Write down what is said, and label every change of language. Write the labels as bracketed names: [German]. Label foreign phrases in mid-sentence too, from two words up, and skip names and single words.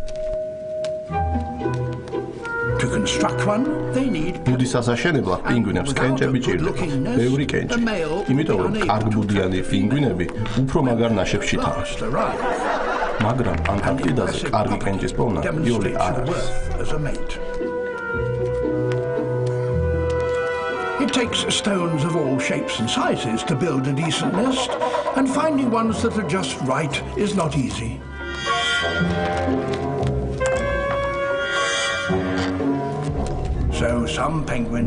[Georgian] ბუდის ასაშენებლად პინგვინებს კენჭები ჭირდება, ბევრი კენჭი. იმიტომ რომ კარგბუდიანი პინგვინები უფრო მაგარ ნაშებში თავენ. მაგრამ ანტარქტიდაზე კარგი კენჭის პოვნა იოლი არ არის. [English] It takes stones of all shapes and sizes to build a decent nest, and finding ones that are just right is not easy. So some penguins